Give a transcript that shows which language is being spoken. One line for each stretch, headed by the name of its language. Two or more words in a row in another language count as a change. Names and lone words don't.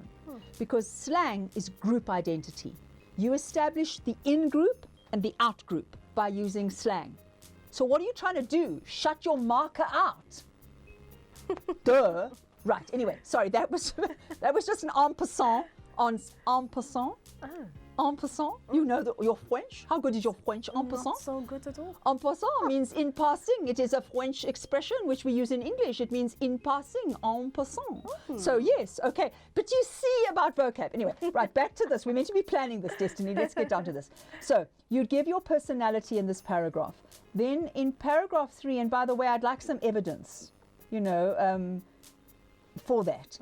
English: Because slang is group identity. You establish the in-group and the out-group by using slang. So what are you trying to do? Shut your marker out? Duh. Right, anyway, sorry, that was just an
French: en passant. En passant? En passant?
English: You know your French? How good is your French?
French: En passant?
English: Not so good at all.
French: En passant
English: means in passing. It is a French expression which we use in English. It means in passing,
French: en passant.
English: So yes, okay. But you see about vocab. Anyway, right, back to this. We're meant to be planning this, Destiny. Let's get down to this. So you'd give your personality in this paragraph. Then in paragraph 3, and by the way, I'd like some evidence, for that.